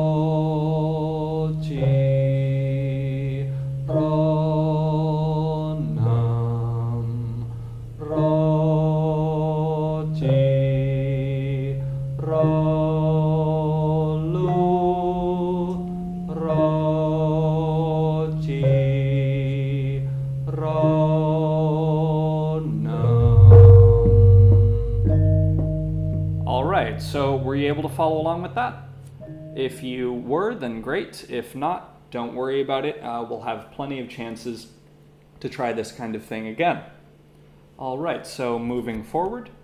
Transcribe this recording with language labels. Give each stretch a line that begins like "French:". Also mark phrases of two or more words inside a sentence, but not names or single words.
Javanese: chi, ro, nam, ro, chi, ro, lu, ro, chi, ro, nam.
English: All right, so were you able to follow along with that? If you were, then great. If not, don't worry about it. We'll have plenty of chances to try this kind of thing again. All right, so moving forward,